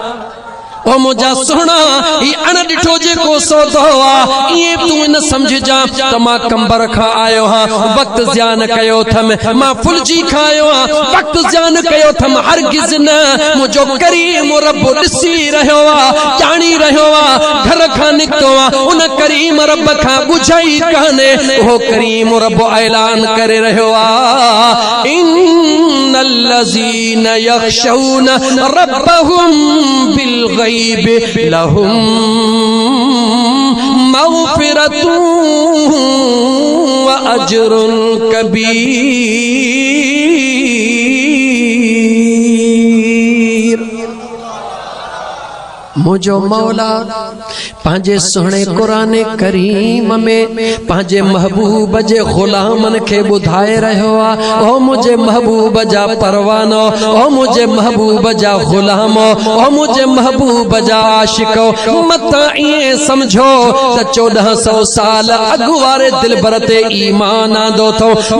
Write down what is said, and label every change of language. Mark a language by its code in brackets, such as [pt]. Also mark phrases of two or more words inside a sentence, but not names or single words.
[sd] ओ मुझा सुना ही अणॾिठो जेको सौदो आ, ईअं तूं न समझजा त मां कंबर खां आयो हां, वक़्तु ज़ियान कयो थम, मां फुलजी खायो हां, वक़्तु ज़ियान कयो थम। हरगिज़ न, मुंहिंजो करीम रब ॾिसी रहियो आ, ॼाणी रहियो आ, घर खां निकितो आ, उन करीम रब खां ॿुझाई कान्हे। उहो करीम रब ऐलान करे रहियो आ [ar] إن الذين يخشون ربهم بالغيب لهم مغفرة وأجر كبير. [sd] मुझो मौला पंहिंजे सुहिणे क़ुरान करीम में पंहिंजे महबूब जे ग़ुलामनि खे ॿुधाए रहियो आहे, ओ मुंहिंजे महबूब जा परवानो, ओ मुंहिंजे महबूब जा ग़ुलामो, ओ मुंहिंजे महबूब जा आशिको, मतां ईअं समझो त 1400 साल अॻु वारे दिलबर ते ईमान आंदो थो।